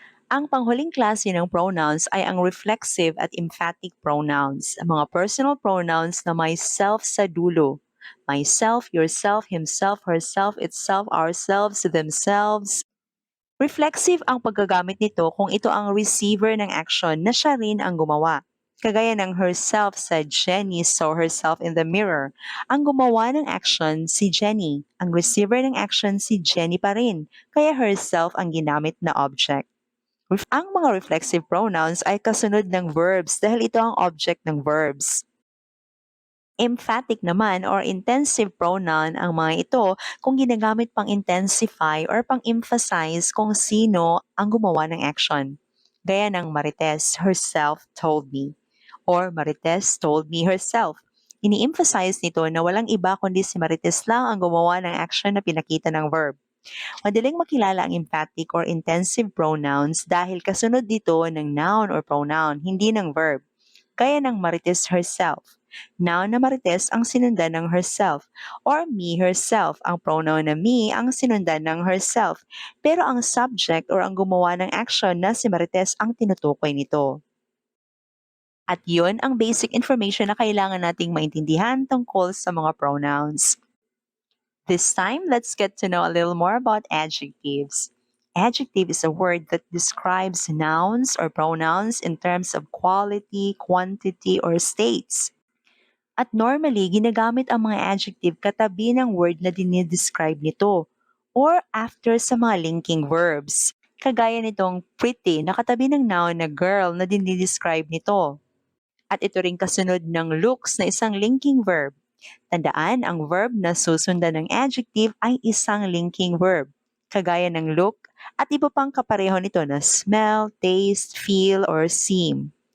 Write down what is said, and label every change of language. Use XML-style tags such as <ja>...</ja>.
<tl>Ang panghuling klase ng pronouns ay ang reflexive at emphatic pronouns, ang mga personal pronouns na may self sa dulo.</tl> <en>Myself, yourself, himself, herself, itself, ourselves, themselves.</en> <tl>Reflexive ang paggagamit nito kung ito ang receiver ng action na siya rin ang gumawa. Kagaya ng herself sa</tl> <en>Jenny saw herself in the mirror.</en> <tl>Ang gumawa ng action si Jenny. Ang receiver ng action si Jenny pa rin. Kaya herself ang ginamit na object. Ang mga reflexive pronouns ay kasunod ng verbs dahil ito ang object ng verbs. Emphatic naman or intensive pronoun ang mga ito kung ginagamit pang intensify or pang emphasize kung sino ang gumawa ng action. Gaya ng</tl> <en>Marites herself told me or Marites told me herself.</en> <tl>Ini-emphasize nito na walang iba kundi si Marites lang ang gumawa ng action na pinakita ng verb. Madaling makilala ang emphatic or intensive pronouns dahil kasunod dito ng noun or pronoun, hindi ng verb. Gaya ng Marites herself. Noun na Marites ang sinundan ng herself or me herself. Ang pronoun na me ang sinundan ng herself. Pero ang subject or ang gumawa ng action na si Marites ang tinutukoy nito. At yun ang basic information na kailangan nating maintindihan tungkol sa mga pronouns.</tl> <en>This time, let's get to know a little more about adjectives. Adjective is a word that describes nouns or pronouns in terms of quality, quantity, or states.</en> <tl>At normally, ginagamit ang mga adjective katabi ng word na dinidescribe nito or after sa mga linking verbs. Kagaya nitong pretty na katabi ng noun na girl na dinidescribe nito. At ito rin kasunod ng looks na isang linking verb. Tandaan, ang verb na susundan ng adjective ay isang linking verb, kagaya ng look at iba pang kapareho nito na smell, taste, feel, or seem.</tl>